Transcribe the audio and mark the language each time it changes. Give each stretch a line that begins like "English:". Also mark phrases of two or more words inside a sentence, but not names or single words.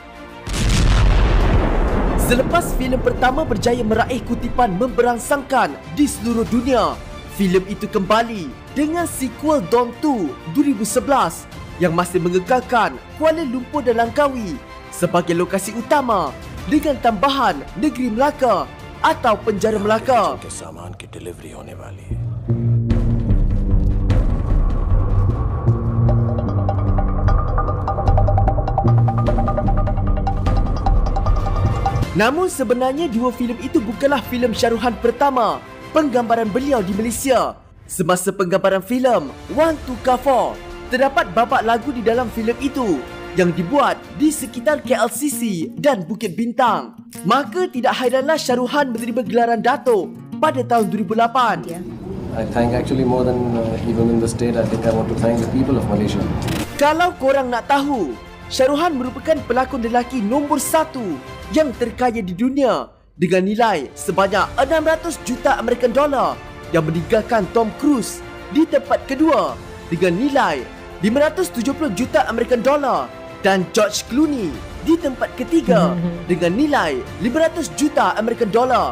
Malay: Selepas filem pertama berjaya meraih kutipan memberangsangkan di seluruh dunia, filem itu kembali dengan sequel Dawn 2 2011 yang masih mengekalkan Kuala Lumpur dan Langkawi sebagai lokasi utama dengan tambahan Negeri Melaka atau Penjara Melaka.
Hindi: सामान की डिलीवरी होने वाली है.
Malay: Namun sebenarnya dua filem itu bukanlah filem Shah Rukh Khan pertama penggambaran beliau di Malaysia. Semasa penggambaran filem One to Car 4, terdapat babak lagu di dalam filem itu yang dibuat di sekitar KLCC dan Bukit Bintang. Maka tidak hairanlah Shah Rukh Khan menerima gelaran Dato' pada tahun 2008.
English: I thank actually more than even in the state. I think I want to thank the people of Malaysia.
Malay: Kalau korang nak tahu, Shah Rukh Khan merupakan pelakon lelaki nombor 1 yang terkaya di dunia dengan nilai sebanyak 600 juta
English: American dollar,
Malay: yang meninggalkan Tom Cruise di tempat kedua dengan nilai 570 juta
English: American dollar
Malay: dan George Clooney di tempat ketiga dengan nilai 500 juta
English: American dollar.